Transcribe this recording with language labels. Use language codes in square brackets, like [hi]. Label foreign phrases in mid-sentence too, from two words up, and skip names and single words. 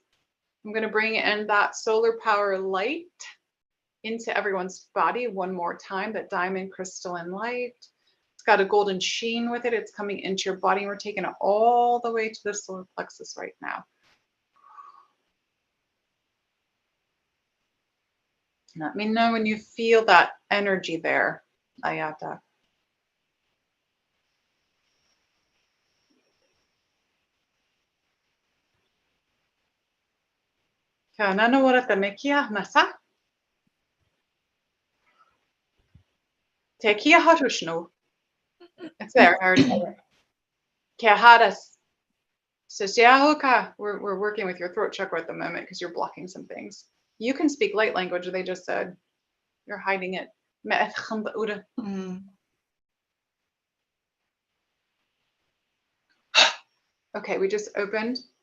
[en] I'm going to bring in that solar power light into everyone's body one more time, that diamond crystalline light. It's got a golden sheen with it. It's coming into your body. And we're taking it all the way to the solar plexus right now. Let me know when you feel that energy there, Ayata. Kanana warata mekia masa. Tekia harushno. It's there. I already got it. Kehadas. Sosiahoka. We're working with your throat chakra at the moment because you're blocking some things. You can speak light language, they just said. You're hiding it. Mm. Okay, we just opened.